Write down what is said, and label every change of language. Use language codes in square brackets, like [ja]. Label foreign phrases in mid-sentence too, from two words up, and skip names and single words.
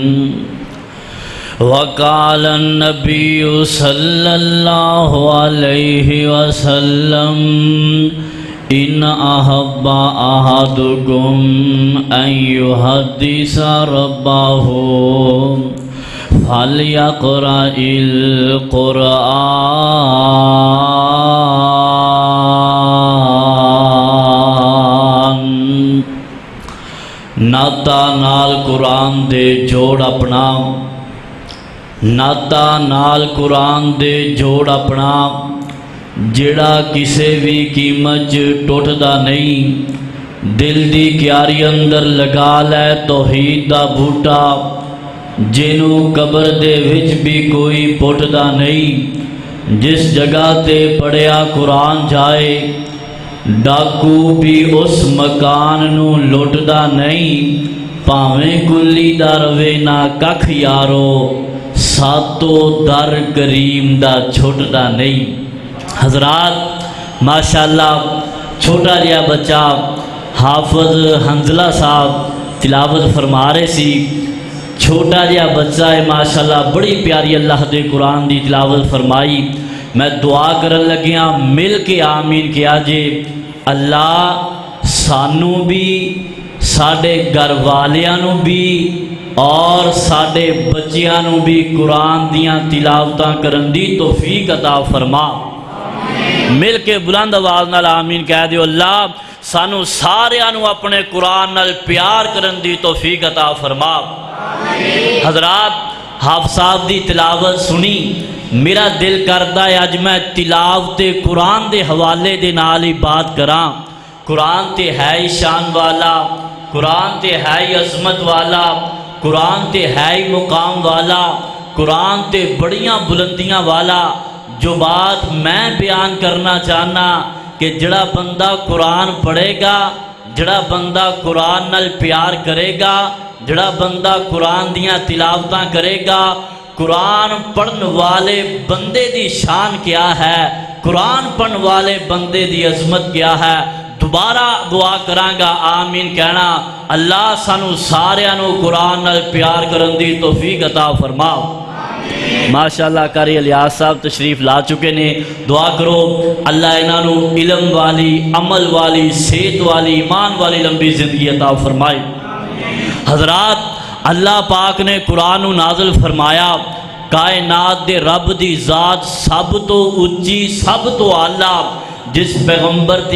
[ar] وقال النبي صلى الله عليه وسلم إن أحب أحدكم أن يحدث ربه فليقرأ القرآن۔ [pa] ناتا نال قرآن دے جوڑ اپنا، ناتا نال قرآن دے جوڑ اپنا، جڑا کسے بھی قیمت ٹوٹ دا نہیں۔ دل دی کیاری اندر لگا لے توحید دا بوٹا، جنوں قبر دے وچ بھی کوئی پٹ دا نہیں۔ جس جگہ تے پڑھیا قرآن جائے، ڈاکو بھی اس مکان نو لٹ دا نہیں۔ پاویں کلی دا روے نہ ککھ یارو، ساتو در کریم دا چھوٹ دا نہیں۔ حضرات ماشاءاللہ چھوٹا جہا بچہ حافظ حنزلہ صاحب تلاوت فرما رہے سی۔ چھوٹا جہا بچہ ہے ماشاءاللہ، بڑی پیاری اللہ دے قرآن دی تلاوت فرمائی۔ میں دعا کرن لگیاں مل کے آمین کیا جے، اللہ سانو بھی، ساڈے گھر والیاں بھی اور ساڈے بچیاں بھی قرآن دیاں تلاوتاں کرن دی توفیق عطا فرما۔ مل کے بلند آواز نال آمین کہہ دیو، اللہ سانو ساریاں اپنے قرآن نال پیار کرن دی توفیق عطا فرما۔ حضرات حافظ صاحب دی تلاوت سنی، میرا دل کردا ہے اج میں تلاوت قرآن دے حوالے دے نال ہی بات کراں۔ قرآن تے ہے ہی شان والا، قرآن تے ہے ہی عظمت والا، قرآن تے ہے ہی مقام والا، قرآن تے بڑیاں بلندیاں والا۔ جو بات میں بیان کرنا چاہنا کہ جڑا بندہ قرآن پڑھے گا، جڑا بندہ قرآن نال پیار کرے گا، جڑا بندہ قرآن دیاں تلاوتاں کرے گا، قرآن پڑھن والے بندے دی شان کیا ہے، قرآن پڑھن والے بندے دی عظمت کیا ہے۔ دوبارہ دعا کرانگا آمین کہنا، اللہ سانو ساریاں نو قرآن نال پیار کرن دی توفیق عطا فرما۔ ماشاءاللہ قاری الیاس صاحب تشریف لا چکے نے، دعا کرو اللہ انہاں نو علم والی، عمل والی، صحت والی، ایمان والی لمبی زندگی عطا فرمائے۔ حضرات اللہ پاک نے قرآن نازل فرمایا، کائنات دے رب دی ذات سب تو اچھی، سب تو اعلیٰ، جس پیغمبر تے